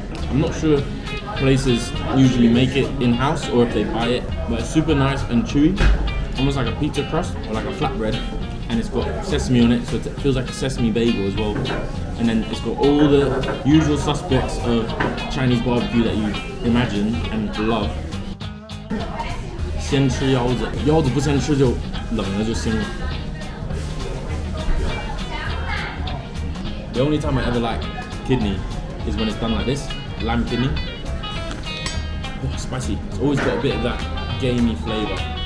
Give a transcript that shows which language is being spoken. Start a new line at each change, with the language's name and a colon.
English: I'm not sure places usually make it in-house or if they buy it, but it's super nice and chewy, almost like a pizza crust or like a flatbread, and it's got sesame on it, so it feels like a sesame bagel as well. And then it's got all the usual suspects of Chinese barbecue that you imagine and love.
Chinese: 先吃腰子，腰子不先吃就冷了就腥了。
English: The only time I ever like kidney is when it's done like this, lamb kidney. Oh, spicy. It's always got a bit of that gamey flavour.